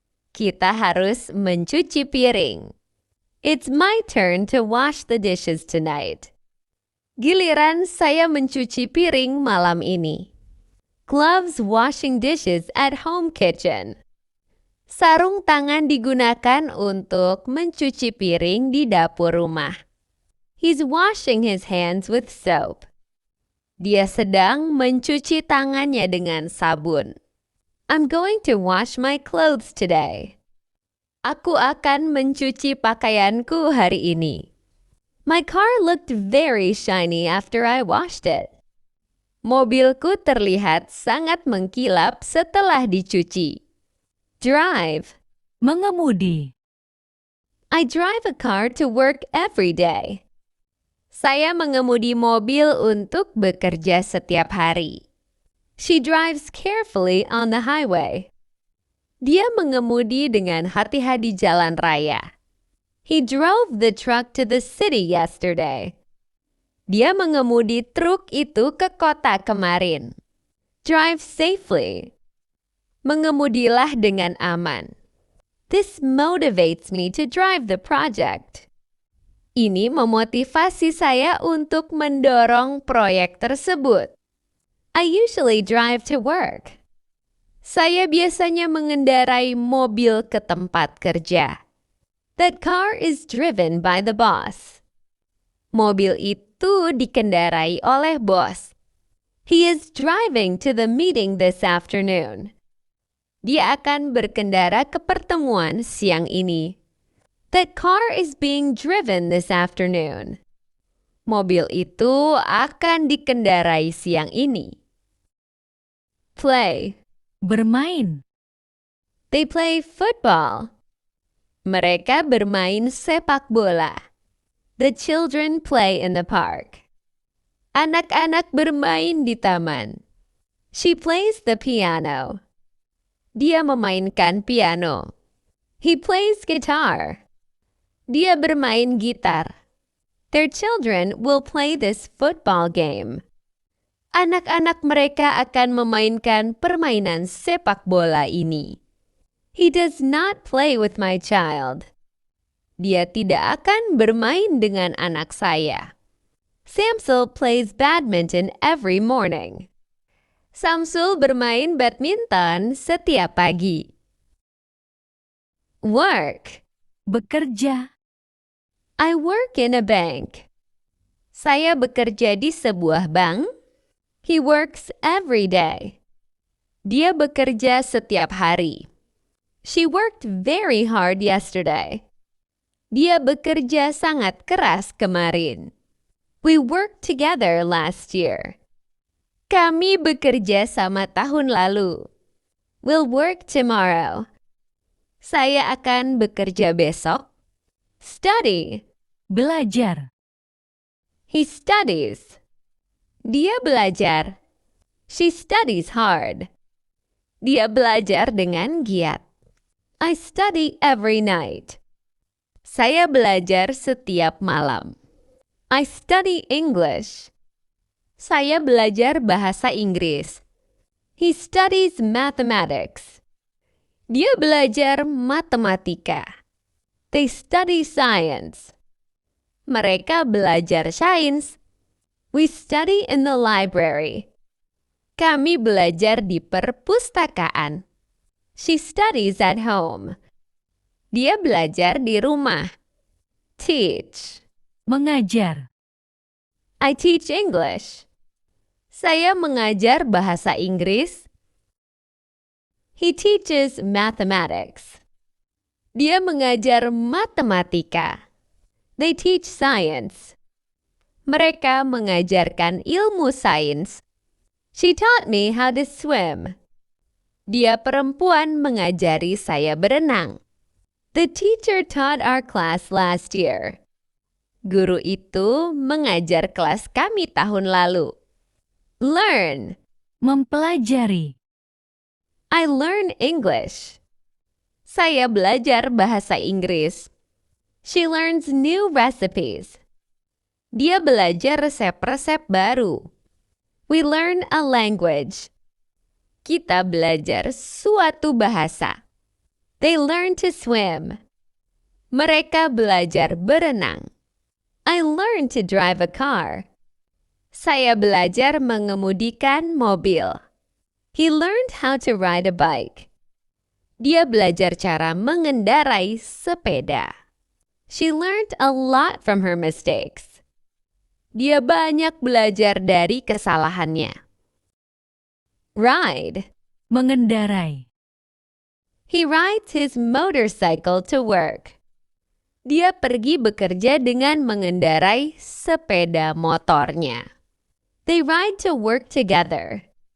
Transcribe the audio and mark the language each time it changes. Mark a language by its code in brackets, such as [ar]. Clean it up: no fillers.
[id] Kita harus mencuci piring. [en] It's my turn to wash the dishes tonight. [id] Giliran saya mencuci piring malam ini. [en] Gloves washing dishes at home kitchen. [id] Sarung tangan digunakan untuk mencuci piring di dapur rumah. [en] He's washing his hands with soap. [id] Dia sedang mencuci tangannya dengan sabun. [en] I'm going to wash my clothes today. [id] Aku akan mencuci pakaianku hari ini. [en] My car looked very shiny after I washed it. [id] Mobilku terlihat sangat mengkilap setelah dicuci. [en] Drive. [id] Mengemudi. [en] I drive a car to work every day. [id] Saya mengemudi mobil untuk bekerja setiap hari. [en] She drives carefully on the highway. [id] Dia mengemudi dengan hati-hati jalan raya. [en] He drove the truck to the city yesterday. [id] Dia mengemudi truk itu ke kota kemarin. [en] Drive safely. [id] Mengemudilah dengan aman. [en] This motivates me to drive the project. [id] Ini memotivasi saya untuk mendorong proyek tersebut. [en] I usually drive to work. [id] Saya biasanya mengendarai mobil ke tempat kerja. [en] That car is driven by the boss. [id] Mobil itu dikendarai oleh bos. [en] He is driving to the meeting this afternoon. [id] Dia akan berkendara ke pertemuan siang ini. [en] That car is being driven this afternoon. [id] Mobil itu akan dikendarai siang ini. [en] Play. [id] Bermain. [en] They play football. [id] Mereka bermain sepak bola. [en] The children play in the park. [id] Anak-anak bermain di taman. [en] She plays the piano. [id] Dia memainkan piano. [en] He plays guitar. [id] Dia bermain gitar. [en] Their children will play this football game. [id] Anak-anak mereka akan memainkan permainan sepak bola ini. [en] He does not play with my child. [id] Dia tidak akan bermain dengan anak saya. [en] Samsul plays badminton every morning. [id] Samsul bermain badminton setiap pagi. Work. Bekerja. [en] I work in a bank. [id] Saya bekerja di sebuah bank. [en] He works every day. [id] Dia bekerja setiap hari. [en] She worked very hard yesterday. [id] Dia bekerja sangat keras kemarin. [en] We worked together last year. [id] Kami bekerja sama tahun lalu. [en] We'll work tomorrow. [id] Saya akan bekerja besok. [en] Study. [id] Belajar. [en] He studies. [id] Dia belajar. [en] She studies hard. [id] Dia belajar dengan giat. [en] I study every night. [id] Saya belajar setiap malam. [en] I study English. [id] Saya belajar bahasa Inggris. [en] He studies mathematics. [id] Dia belajar matematika. [en] They study science. [id] Mereka belajar sains. [en] We study in the library. [id] Kami belajar di perpustakaan. [en] She studies at home. [id] Dia belajar di rumah. Teach. Mengajar. [en] I teach English. [id] Saya mengajar bahasa Inggris. [en] He teaches mathematics. [id] Dia mengajar matematika. [en] They teach science. [id] Mereka mengajarkan ilmu sains. [en] She taught me how to swim. [id] Dia perempuan mengajari saya berenang. [en] The teacher taught our class last year. [id] Guru itu mengajar kelas kami tahun lalu. [en] Learn. [id] Mempelajari. [en] I learn English. [id] Saya belajar bahasa Inggris. [en] She learns new recipes. [id] Dia belajar resep-resep baru. [en] We learn a language. [id] Kita belajar suatu bahasa. [en] They learn to swim. [id] Mereka belajar berenang. [en] I learn to drive a car. [id] Saya belajar mengemudikan mobil. [en] He learned how to ride a bike. [id] Dia belajar cara mengendarai sepeda. [en] She learned a lot from her mistakes. [id] Dia banyak belajar dari kesalahannya. [en] Ride. [id] Mengendarai. [en] He rides his motorcycle to work. [id] Dia pergi bekerja dengan mengendarai sepeda motornya. [en] They ride to work together.